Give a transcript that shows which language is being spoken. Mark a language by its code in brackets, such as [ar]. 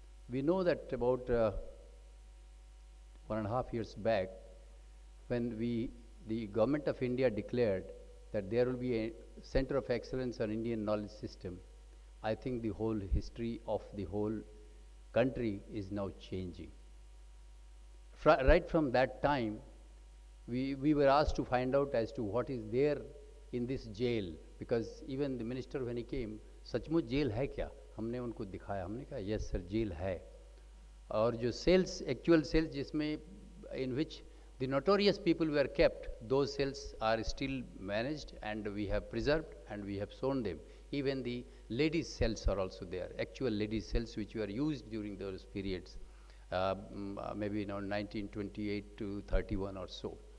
[en] We know that about 1.5 years back, when the Government of India declared that there will be a Center of Excellence on Indian Knowledge System, I think the whole history of the whole country is now changing. Right from that time, we were asked to find out as to what is there in this jail, because even the minister when he came, [hi] सचमुच jail है क्या? हमने उनको दिखाया, हमने कहा [en] yes sir [hi] jail है. और जो [en] cells, actual cells [hi] जिसमें [en] in which the notorious people were kept, those cells are still managed and we have preserved and we have shown them. Even the ladies' cells are also there, actual ladies' cells which were used during those periods, maybe 1928 to 31 or so.